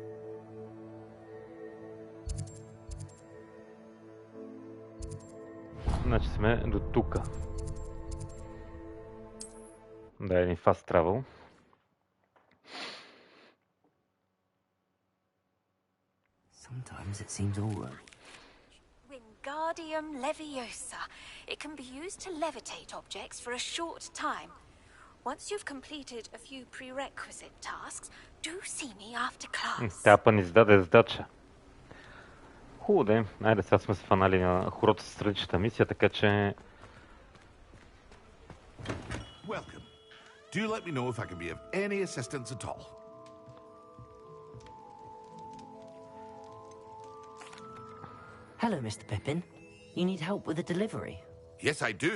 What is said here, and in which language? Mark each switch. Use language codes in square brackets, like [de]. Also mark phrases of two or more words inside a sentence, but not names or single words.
[bg] Значи сме до тука. Да, един [en] fast travel. Sometimes it seems all right. Wingardium Leviosa. It can be used to levitate objects for a short time. Once you've completed a few prerequisite tasks, do see me after class. [bg] Тя па ни издаде задача. Хубаво де. Айде, сега сме се фанали на хората с страничната мисия, така че... [en] Welcome. Do let me know if I can be of any assistance at all. Hello, Mr. Pippin. You need help with a delivery? Yes, I do.